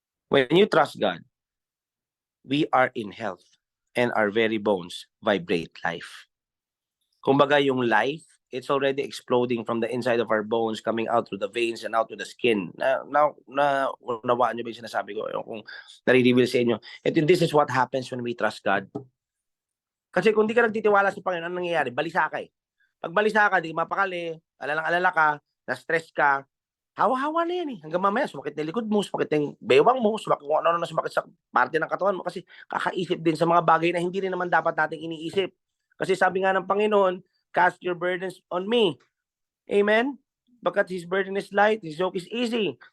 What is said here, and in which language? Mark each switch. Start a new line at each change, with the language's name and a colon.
English: When you trust God, we are in health and our very bones vibrate life. Kumbaga yung life, it's already exploding from the inside of our bones, coming out through the veins and out to the skin.
Filipino: Unawaan nyo ba yung sinasabi ko? Kung nare-reveal sa inyo. This is what happens when we trust God. Kasi kung di ka nagtitiwala sa Panginoon, anong nangyayari? Balisa ka eh. Pag balisa ka, di mapakali, alalang-alala ka, na-stress ka, hawa-hawa na yan eh. Hanggang mamaya, sumakit na likod mo, sumakit na bewang mo, sumakit kung ano na sumakit sa parte ng katawan mo. Kasi kakaisip din sa mga bagay na hindi rin naman dapat nating iniisip. Kasi sabi nga ng Panginoon, cast your burdens on me.
English: Amen? Because His burden is light, His yoke is easy.